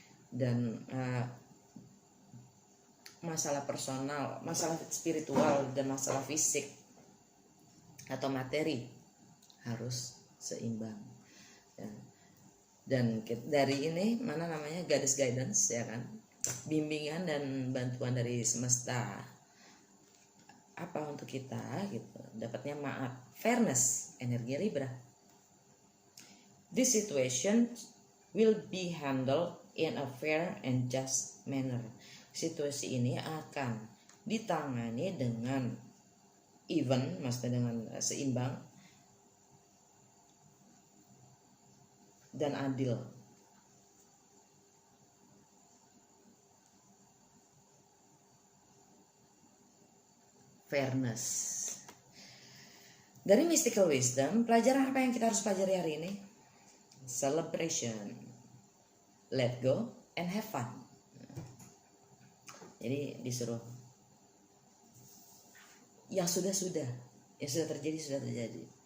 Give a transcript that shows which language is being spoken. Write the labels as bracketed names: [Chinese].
[Indonesian] Dan masalah personal, masalah spiritual, dan masalah fisik atau materi harus seimbang, ya. Dan dari ini mana namanya [English] goddess guidance, [Indonesian] ya kan, bimbingan dan bantuan dari semesta apa untuk kita gitu, dapatnya maaf, fairness, energi Libra. [English] This situation will be handled in a fair and just manner. [Indonesian] Situasi ini akan ditangani dengan even, maksudnya dengan seimbang dan adil. Fairness. Dari mystical wisdom, pelajaran apa yang kita harus pelajari hari ini? [English] Celebration, let go, and have fun. [Indonesian] Jadi disuruh yang sudah terjadi.